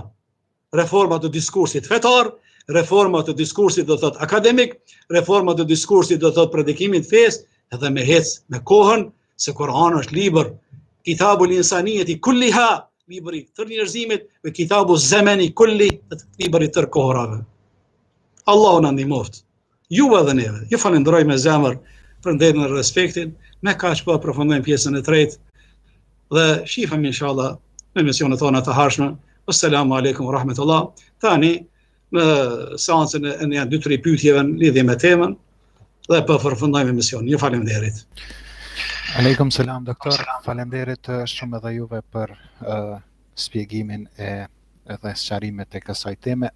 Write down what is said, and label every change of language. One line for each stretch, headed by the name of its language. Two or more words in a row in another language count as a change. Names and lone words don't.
Albanian: Reforma të diskursit fetar, reforma të diskursit dhe thët akademik, reforma të diskursit dhe thët predikimit fes, edhe me hec me kohën, se Kur'ani është libër,
Arabic: كتاب الإنسانية كلها,
Albanian: libri tër njerëzimit, dhe
Arabic: كتاب الزمن كل,
Albanian: libri tër kohërave. Allahu na ndihmoft. Ju edhe neve. Ju falenderoj me zemër për ndërën e respektin, me kaq po përfundojmë pjesën e tretë dhe shifëm inshallah në emisionet tona të harshme.
Arabic: السلام عليكم ورحمة الله.
Albanian: Tani në seancën e një 2-3 pyetjeve në lidhje me temën dhe po përfundojmë emisionin. Ju faleminderit.
Arabic: عليكم السلام
Albanian: doktor. Faleminderit shumë edhe juve për shpjegimin edhe sqarimet e kësaj teme.